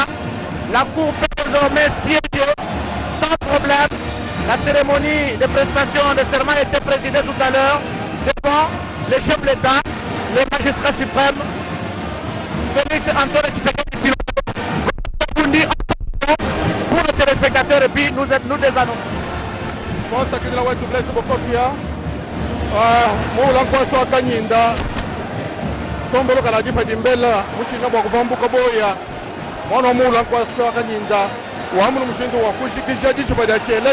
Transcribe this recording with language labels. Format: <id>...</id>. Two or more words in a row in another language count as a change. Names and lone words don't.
<fr>La Cour peut désormais siéger sans problème. La cérémonie de prestation de serment a été présidée tout à l'heure devant le chef de l'État, le magistrat suprême, Félix Antoine Tshisekedi Tshilombo, pour les téléspectateurs et puis nous désannonçons.</fr> <lua>Sakidila wetu Blaise Bokofia muula nkwaso akanyinda tomboloka na jipa dimbela muchina bwa kuvambuka boya mwana muula nkwaso akanyinda wamu mushindu wa kushikisha jichupa lya chele</lua>